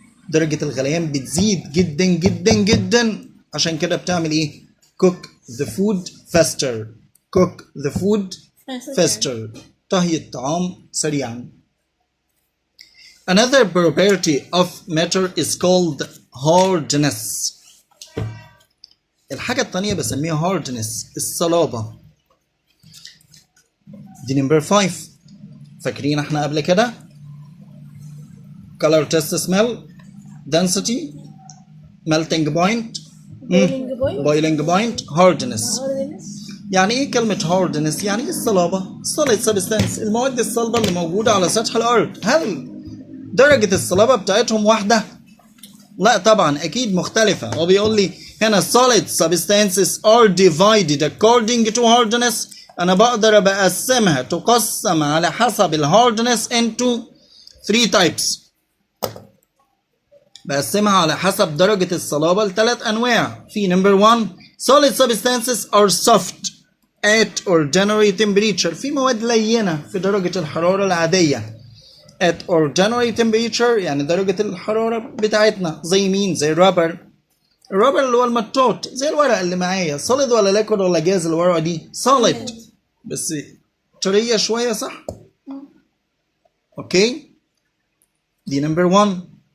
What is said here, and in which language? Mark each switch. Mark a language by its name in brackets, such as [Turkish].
[Arabic] درجة الغليان بتزيد جدا جدا جدا عشان كده بتعمل ايه؟ [English] cook the food faster. cook the food faster. [Arabic] طهي الطعام سريعا. [English] Another property of matter is called hardness. [Arabic] الحاجة التانية بسميها hardness، الصلابة. دي نمبر 5. فاكرين احنا قبل كده [English] color test smell density melting point boiling point hardness. [Arabic] يعني ايه كلمة hardness؟ يعني ايه الصلابة؟ solid substance، المواد الصلبة اللي موجودة على سطح الأرض. هل درجة الصلابة بتاعتهم واحدة؟ لا طبعا أكيد مختلفة. هو بيقول لي هنا [English] solid substances are divided according to hardness. [Arabic] أنا بقدر بقسمها، تقسم على حسب الهاردنس [English] into 3 types. [Arabic] بقسمها على حسب درجة الصلابة ل3 أنواع. في نمبر 1 [English] solid substances are soft at ordinary temperature. [Arabic] في مواد لينة في درجة الحرارة العادية. [English] at ordinary temperature [Arabic] يعني درجة الحرارة بتاعتنا. زي مين؟ زي الرابر. الرابر اللي هو المطاط، زي الورقة اللي معايا. solid ولا liquid ولا جاز الورقة دي؟ solid بس طرية شوية صح؟ اوكي؟ دي نمبر 1.